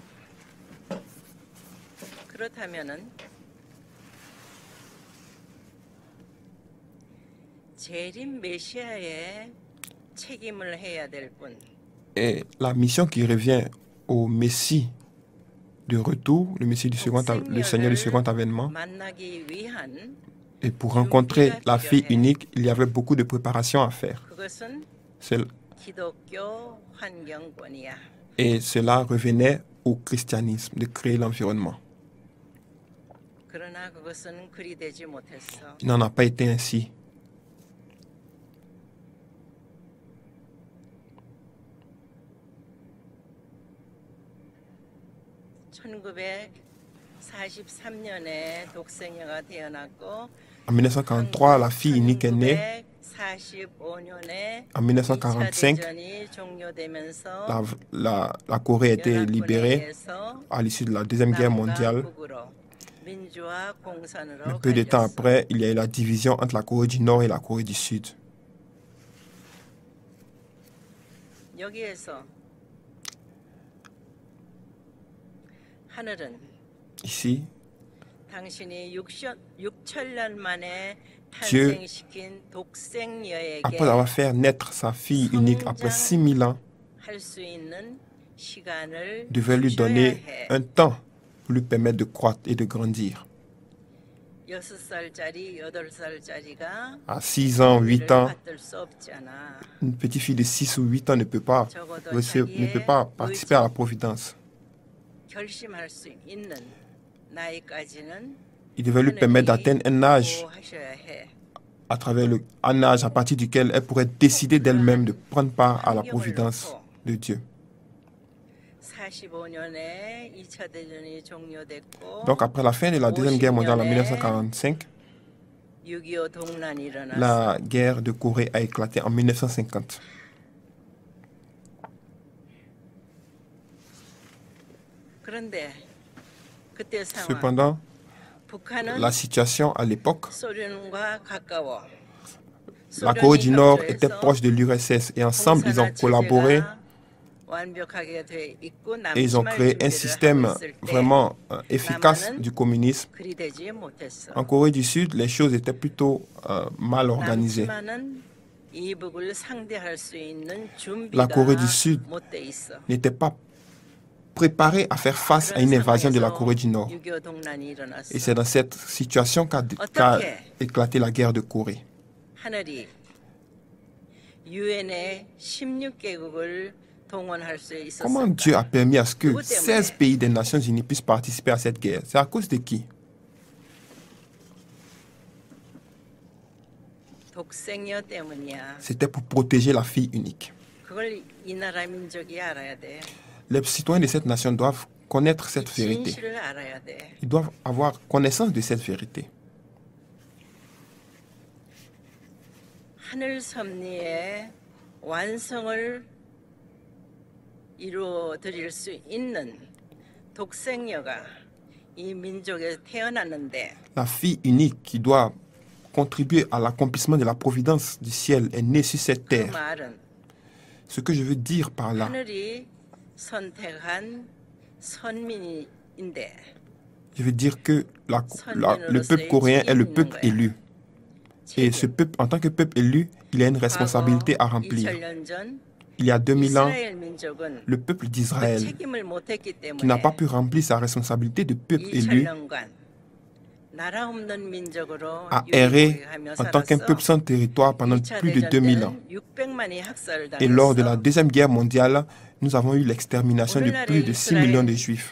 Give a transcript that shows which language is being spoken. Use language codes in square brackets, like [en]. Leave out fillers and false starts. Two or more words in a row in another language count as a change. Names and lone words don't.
[ko] 그렇다면은 재림 메시아의 책임을 해야 될 분. [fr] Et la mission qui revient au Messie de retour, le Messie du le Seigneur du second avènement. [ko] 만나기 위한 [fr] Et pour rencontrer la fille unique, il y avait beaucoup de préparations à faire. [ko] 그것은 [fr] C'est- [ko] 기독교 환경권이야. [fr] Et cela revenait au christianisme, de créer l'environnement. [ko] 그러나 그것은 그리 되지 못했어. [fr] Il n'en a pas été ainsi. [ko] (1943년에) 독생녀가 태어났고 [fr] En 1943, la fille unique est née. [ko] 1945년에 [fr] En 1945, [ko] 대전이 종료되면서 [fr] la Corée a été libérée à l'issue de la Deuxième Guerre mondiale. [ko] 민주화 공산으로 [fr] Mais peu de temps après, il y a eu la division entre la Corée du Nord et la Corée du Sud. [ko] 여기에서 하늘은 [fr] Ici, [ko] 당신이 6천년 만에 [fr] Dieu, [ko] 탄생시킨 독생녀에게 [fr] après avoir fait naître sa fille unique après 6000 ans, [ko] 할 수 있는 시간을 [fr] devait lui [ko] 주셔야 [fr] donner [ko] 해. [fr] un temps pour lui permettre de croître et de grandir. [ko] 6살짜리, 8살짜리가 [fr] À 6 ans, 8 ans, [ko] 받을 수 없잖아. [fr] une petite fille de 6 ou 8 ans ne peut pas participer à la providence. [ko] 결심할 수 있는 나이까지는 [fr] Il devait lui permettre d'atteindre un âge, [ko] 보호하셔야 해. [fr] à travers un âge à partir duquel elle pourrait décider d'elle-même de prendre part à la providence de Dieu. [ko] 45년에 2차 대전이 종료됐고 [fr] Donc après la fin de la Deuxième Guerre mondiale en 1945, [ko] 6.25 동란이 일어났어. [fr] la guerre de Corée a éclaté en 1950. [ko] 그런데 그때 상황 [fr] Cependant, [ko] 북한은 [fr] la situation à l'époque, [ko] 소련과 가까워. [fr] la Corée du Nord était proche de l'URSS et ensemble ils ont collaboré [ko] 완벽하게 돼 있고 [fr] et ils ont créé un système vraiment efficace du communisme. [ko] 그리 되지 못했어. [fr] En Corée du Sud, les choses étaient plutôt mal organisées. [ko] 남지만은 이북을 상대할 수 있는 [fr] La [ko] 준비가 [fr] Corée du Sud [ko] 못 돼 있어. [fr] n'était pas préparée à faire face à une invasion de la Corée du Nord. [ko] 6.25 동란이 일어났어. [fr] Et c'est dans cette situation qu'a éclaté la guerre de Corée. [ko] 하늘이 유엔의 16개국을 동원할 수 [fr] Comment [ko] 있었을까? [fr] Dieu a permis à ce que 16 pays des Nations Unies puissent participer à cette guerre? C'est à cause de qui? [ko] 독생녀 때문이야. [fr] C'était pour protéger la fille unique. [ko] 그걸 이 나라 민족이 알아야 돼. [fr] Les citoyens de cette nation doivent connaître cette [ko] 이 [fr] vérité. [ko] 진실을 알아야 돼. [fr] Ils doivent avoir connaissance de cette vérité. [ko] 하늘 섭리의 완성을 이루어 드릴 수 있는 독생녀가 이 민족에 태어났는데 [fr] La fille unique qui doit contribuer à l'accomplissement de la providence du ciel est née sur cette [ko] 그 [fr] terre. [ko] 말은 [fr] Ce que je veux dire par là, [ko] 하늘이 선택한 선민인데 [fr] je veux dire que le peuple coréen est le peuple élu. Et ce peuple, en tant que peuple élu, il a une responsabilité à remplir. [ko] 2000년 전 [fr] Il y a 2000 ans, [ko] 이스라엘 민족은 [fr] le peuple [ko] 그 [fr] d'Israël, [ko] 책임을 못했기 [fr] qui n'a [ko] 때문에 [fr] pas pu remplir sa responsabilité de peuple élu, [ko] 2000년간 나라 없는 민족으로 [fr] a erré [ko] 유리하며 [fr] en tant qu'un [ko] 살았어. [fr] peuple sans territoire pendant [ko] 2차 [fr] plus de [ko] 대전 [fr] 2000 ans. [ko] 때는 600만이 학살을 [fr] Et lors de la [ko] 당했어. [fr] Deuxième Guerre mondiale, nous avons eu l'extermination de plus de 6 millions de Juifs.